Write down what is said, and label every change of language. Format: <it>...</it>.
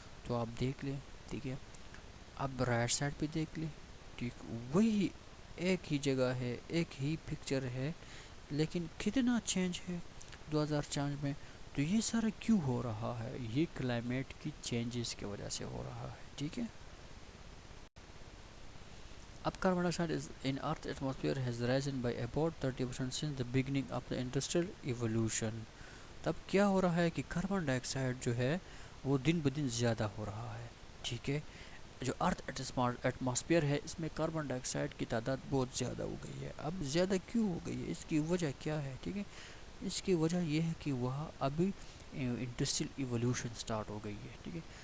<ur>تو آپ دیکھ لیں، ٹھیک ہے. اب رائٹ سائڈ پہ دیکھ لیں، ٹھیک، وہی ایک ہی جگہ ہے، ایک ہی پکچر ہے، لیکن کتنا چینج ہے 2004 میں. تو یہ سارا کیوں ہو رہا ہے؟ یہ کلائمیٹ کی چینجز کی وجہ سے ہو رہا ہے، ٹھیک ہے.</ur> <en>اب carbon dioxide in Earth atmosphere has risen by about 30% since the beginning of the industrial evolution.</en> <ur>تب کیا ہو رہا ہے کہ کاربن ڈائی آکسائڈ جو ہے وہ دن بدن زیادہ ہو رہا ہے، ٹھیک ہے. جو ارتھ ایٹماسفیئر ہے اس میں کاربن ڈائی آکسائڈ کی تعداد بہت زیادہ ہو گئی ہے. اب زیادہ کیوں ہو گئی ہے، اس کی وجہ کیا ہے، ٹھیک ہے. اس کی وجہ یہ ہے کہ وہاں ابھی انڈسٹریل ایولیوشن سٹارٹ ہو گئی ہے، ٹھیک ہے.</ur>